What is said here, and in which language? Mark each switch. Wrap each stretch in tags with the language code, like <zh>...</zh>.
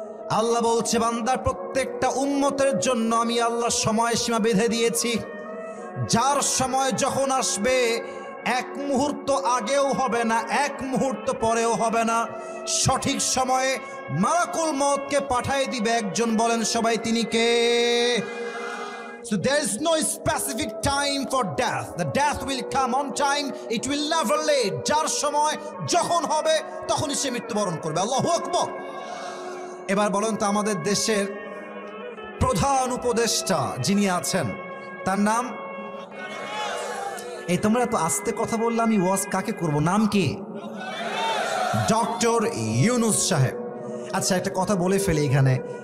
<bn>আল্লাহ বলছে, বান্দার প্রত্যেকটা উম্মতের জন্য আমি আল্লাহ সময়সীমা বেঁধে দিয়েছি। যার সময় যখন আসবে, এক মুহূর্ত আগেও হবে না, এক মুহূর্ত পরেও হবে না, সঠিক সময়ে মালাকুল মউতকে পাঠিয়ে দিবে একজন, বলেন সবাই তিনি কে?</bn> <en>So there is no specific time for death. The death will come on time, it will never late.</en> <bn>যার সময় যখন হবে তখনই সে মৃত্যুবরণ করবে। আল্লাহু আকবার। এবার বলেন তো, আমাদের দেশের প্রধান উপদেষ্টা যিনি আছেন তার নাম? এই তোমরা তো আস্তে কথা বললে আমি ওয়াজ কাকে করব? নাম কি? ডক্টর ইউনূস সাহেব। আচ্ছা একটা কথা বলে ফেলি এখানে,</bn>